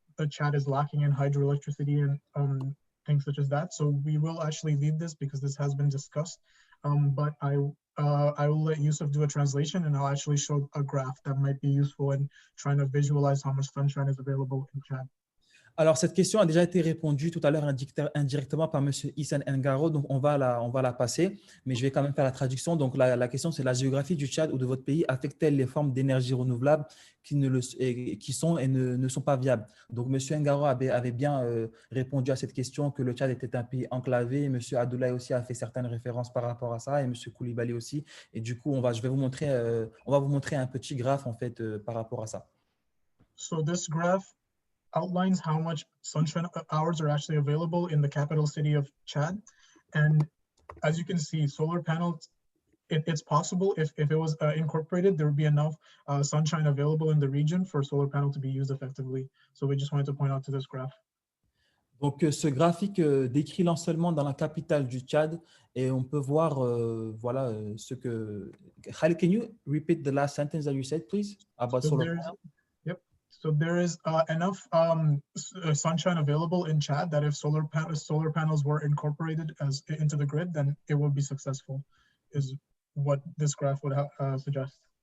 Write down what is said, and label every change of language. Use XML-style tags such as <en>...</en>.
<en>Chad is lacking in hydroelectricity and things such as that. So we will actually leave this because this has been discussed. But I will let Youssouf do a translation, and I'll actually show a graph that might be useful in trying to visualize how much sunshine is available in Chad.</en> <fr>Alors, cette question a déjà été répondue tout à l'heure indirectement par M. Issane Ngaro, donc on va la passer, mais je vais quand même faire la traduction. Donc, la question, c'est la géographie du Tchad ou de votre pays affecte-t-elle les formes d'énergie renouvelable qui sont et ne sont pas viables? Donc, M. Ngaro avait bien répondu à cette question, que le Tchad était un pays enclavé. M. Abdoulaye aussi a fait certaines références par rapport à ça, et M. Koulibaly aussi. Et du coup, on va vous montrer un petit graphe en fait par rapport à ça.</fr> <en>So this graph outlines how much sunshine hours are actually available in the capital city of Chad. And as you can see, solar panels, it's possible if it was incorporated, there would be enough sunshine available in the region for solar panel to be used effectively. So we just wanted to point out to this graph.</en> <fr>Donc, ce graphique décrit l'ensoleillement dans la capitale du Tchad et on peut voir, voilà, ce que…</fr> <en>Khalid, can you repeat the last sentence that you said, please, about solar panel? Yep. So there is enough sunshine available in Chad that if solar panels were incorporated into the grid, then it would be successful, is what this graph would suggest.</en>